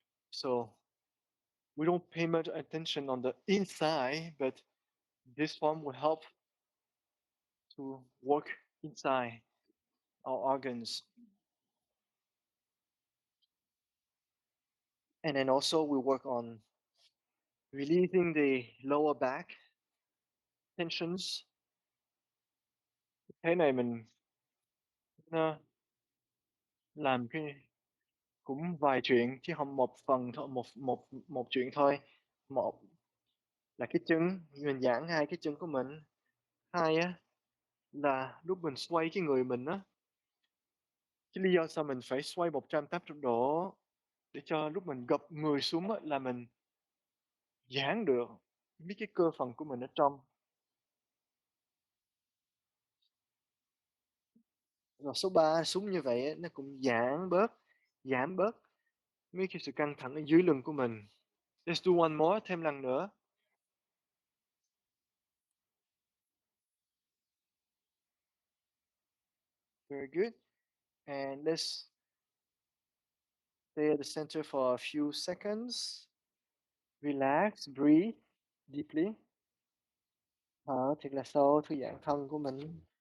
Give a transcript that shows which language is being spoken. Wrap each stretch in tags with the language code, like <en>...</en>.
<en>So we don't pay much attention on the inside, but this form will help to work inside our organs. And then also we work on releasing the lower back tensions.</en> <vi>Thế này mình làm cái cũng vài chuyện chứ không một phần thôi, một một một chuyện thôi. Một là cái chân, mình giãn hai cái chân của mình. Hai á là lúc mình xoay cái người mình á, cái lý do sao mình phải xoay 180 độ để cho lúc mình gập người xuống á, là mình giãn được biết cái cơ phần của mình ở trong. Rồi số 3 súng như vậy á, nó cũng giảm bớt mấy cái sự căng thẳng ở dưới lưng của mình.</vi> <en>Let's do one more,</en> <vi>thêm lần nữa.</vi> <en>Very good. And let's stay at the center for a few seconds. Relax, breathe deeply.</en> <vi>Thở thật là sâu, thư giãn thân của mình.</vi>